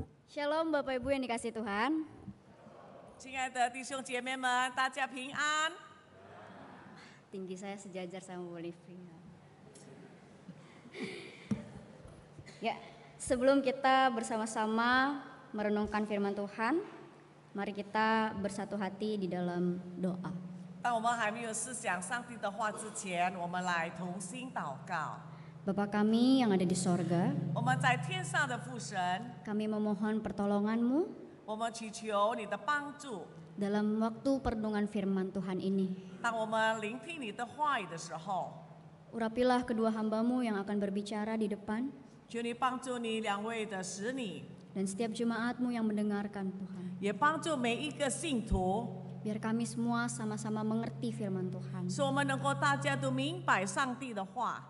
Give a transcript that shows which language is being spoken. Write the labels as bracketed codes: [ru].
[id] Shalom Bapak Ibu yang dikasih Tuhan. [zh] 亲爱的弟兄姐妹们，大家平安。 [id] Tinggi saya sejajar sama Bu Living. Ya, sebelum kita bersama-sama merenungkan firman Tuhan, Mari kita bersatu hati di dalam doa. [zh] 当我们还没有思想上帝的话之前，我们来同心祷告。 [id] Bapa kami yang ada di sorga, [zh] 我们在天上的父神， [id] kami memohon pertolongan-Mu [zh] 我们祈求你的帮助。 [id] dalam waktu perenungan firman Tuhan ini. [zh] 当我们聆听你的话语的时候， [id] Urapilah kedua hamba-Mu yang akan berbicara di depan, [zh] 求你帮助你两位的使女， [id] dan setiap jemaat-Mu yang mendengarkan Tuhan. [zh] 也帮助每一个信徒， [id] Biar kami semua sama-sama mengerti firman Tuhan. [zh] 使我们能够大家都明白上帝的话。